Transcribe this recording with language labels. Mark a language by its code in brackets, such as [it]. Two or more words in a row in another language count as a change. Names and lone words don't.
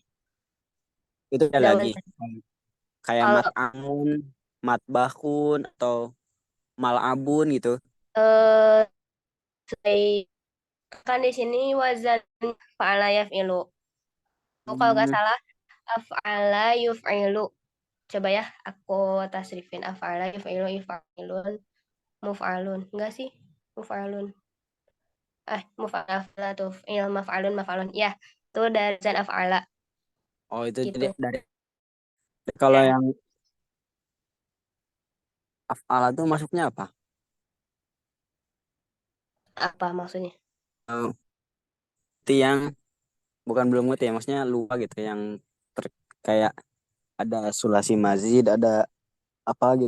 [id] Itu ada Jangan lagi. Kayak kalau [ar] mat'amun, matbahun, atau mal'abun gitu. [id] kan di sini wazan [ar] fa'ala yaf'ilu. [id] Kalau nggak salah [ar] af'ala yuf'ilu. [id] Coba ya aku tasrifin [ar] af'ala yuf'ilu yuf'ilun muf'alun. [id] Enggak sih? [ar] Muf'alun. Muf'ala tuf'il maf'alun. [id] Ya, itu dari zan af'ala Oh, itu gitu. dari kalau Ya. yang af'ala tuh masuknya apa? Apa maksudnya? Itu yang bukan belum ngerti ya, maksudnya lupa gitu yang kayak ada [ar] sulasi mazid, [id] ada apa gitu.